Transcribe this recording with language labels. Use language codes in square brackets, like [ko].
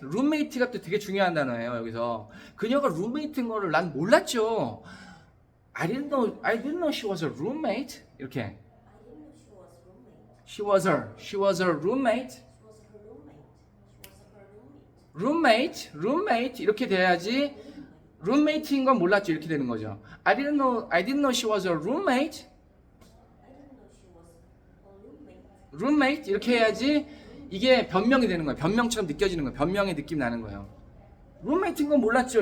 [ko] roommate가 또 되게 중요한 단어예요. 여기서 그녀가 roommate인 거를 난 몰랐죠. [en] I didn't know she was a roommate. [ko] 이렇게. [en] She was her roommate. [ko] roommate 이렇게 돼야지. roommate인 건 몰랐죠. 이렇게 되는 거죠. [en] I didn't know she was a roommate. [ko] roommate 이렇게 해야지 이게 변명이 되는 거예요. 변명처럼 느껴지는 거예요. 변명의 느낌 나는 거예요. roommate인 건 몰랐죠.